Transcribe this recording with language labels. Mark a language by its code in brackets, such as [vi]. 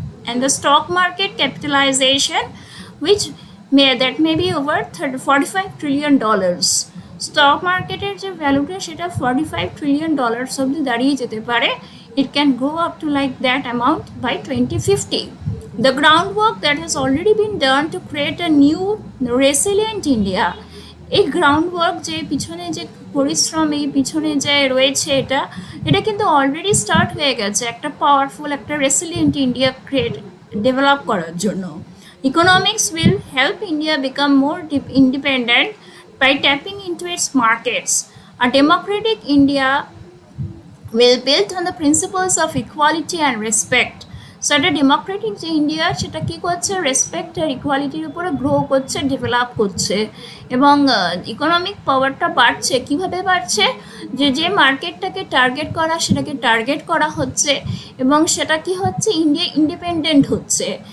[en] And the stock market capitalization which may be over $45 trillion. [bn] Stock মার্কেটের যে ভ্যালুটা সেটা $45 trillion অবধি দাঁড়িয়ে যেতে পারে [en] it can go up to like that amount by 2050. The groundwork that has already been done to create a new resilient India, [bn] এই গ্রাউন্ডওয়ার্ক যে পিছনে যে পরিশ্রম, এই পিছনে যে রয়েছে, এটা এটা কিন্তু অলরেডি স্টার্ট হয়ে গেছে একটা পাওয়ারফুল, একটা রেসিলিয়েন্ট ইন্ডিয়া ক্রিয়েট ডেভেলপ করার জন্য। [en] Economics will help India become more independent by tapping into its markets. A democratic India will build on the principles of equality and respect. [bn] So একটা Democratic যে India, সেটা কী করছে, respect আর ইকুয়ালিটির উপরে grow করছে, develop করছে, এবং ইকোনমিক পাওয়ারটা বাড়ছে। কীভাবে বাড়ছে, যে যে মার্কেটটাকে টার্গেট করা, সেটাকে টার্গেট করা হচ্ছে, এবং সেটা কি হচ্ছে, ইন্ডিয়া ইন্ডিপেন্ডেন্ট হচ্ছে।